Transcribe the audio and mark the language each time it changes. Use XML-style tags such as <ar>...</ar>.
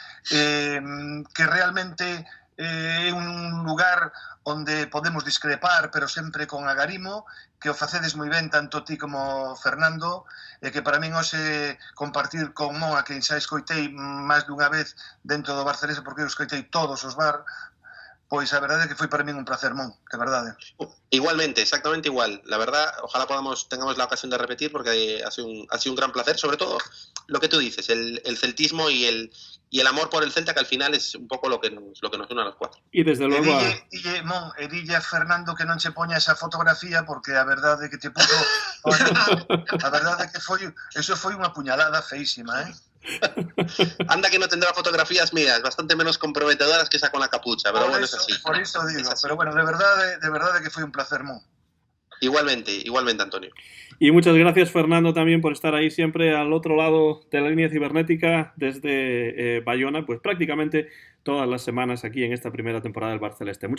<gl>que realmente é un lugar onde podemos discrepar, pero sempre con agarimo, que o facedes moi ben tanto ti como Fernando, e que para min hoxe compartir con Mon, a quen xa escoitei máis dunha vez dentro do Bar Celeste, porque eu escoitei todos os bar, pois a verdade é que foi para min un placer, Mon, de verdade.</gl> <es>Igualmente, exactamente igual. La verdad, ojalá tengamos la ocasión de repetir, porque ha sido un gran placer, sobre todo lo que tú dices, el celtismo y el amor por el Celta, que al final es un poco lo que nos une a los cuatro. Y desde luego</es> <gl>Mon, e dille a Fernando que non che poña esa fotografía, porque a verdade é que te puso a verdade é que eso foi unha puñalada feísima,</gl> <es>Anda que no tendrá fotografías mías bastante menos comprometedoras que esa con la capucha, pero bueno, es así. Por eso digo, pero bueno, de verdad que fue un placer, Mon. Igualmente, Antonio. Y muchas gracias, Fernando, también por estar ahí siempre al otro lado de la línea cibernética desde Bayona, pues prácticamente todas las semanas aquí en esta primera temporada del Bar Celeste.</es>